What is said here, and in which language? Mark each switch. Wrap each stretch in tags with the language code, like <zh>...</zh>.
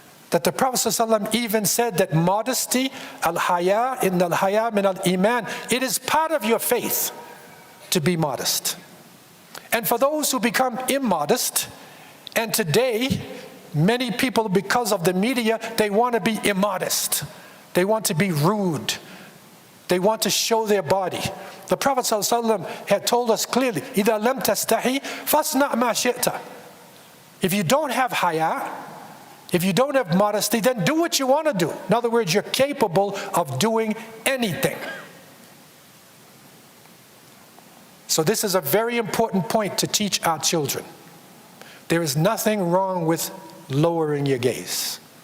<en>That the Prophet ﷺ even said that modesty, al-haya, inna al-haya min al-iman, it is part of your faith to be modest. And for those who become immodest, and today Many people, because of the media, they want to be immodest. They want to be rude. They want to show their body. The Prophet ﷺ had told us clearly,</en> <ar>إِذَا لَمْ تَسْتَحِي فَاصْنَعْ مَا شِئْتَ.</ar> <en>If you don't have haya, if you don't have modesty, then do what you want to do. In other words, you're capable of doing anything. So this is a very important point to teach our children. There is nothing wrong with lowering your gaze.</en>